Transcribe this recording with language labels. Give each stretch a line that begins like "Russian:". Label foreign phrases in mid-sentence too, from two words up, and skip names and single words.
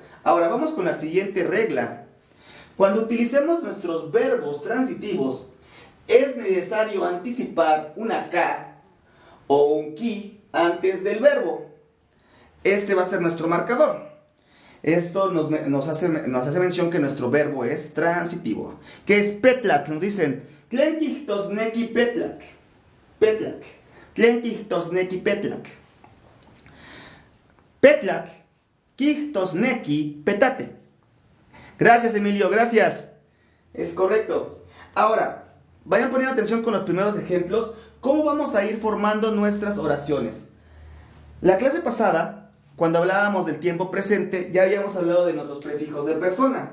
Spanish: Ahora vamos con la siguiente regla. Cuando utilicemos nuestros verbos transitivos, es necesario anticipar una K o un ki antes del verbo. Este va a ser nuestro marcador. Esto nos hace mención que nuestro verbo es transitivo. Que es petlatl. Nos dicen
Nahuatl languages: tlenquihtosneki petlatl.
Spanish: Petlatl.
Nahuatl languages: Tlenquihtosneki petlatl. Petlatl. Quihtosneki petate.
Spanish: Gracias, Emilio, gracias. Es correcto. Ahora, vayan poniendo atención con los primeros ejemplos. ¿Cómo vamos a ir formando nuestras oraciones? La clase pasada, cuando hablábamos del tiempo presente, ya habíamos hablado de nuestros prefijos de persona.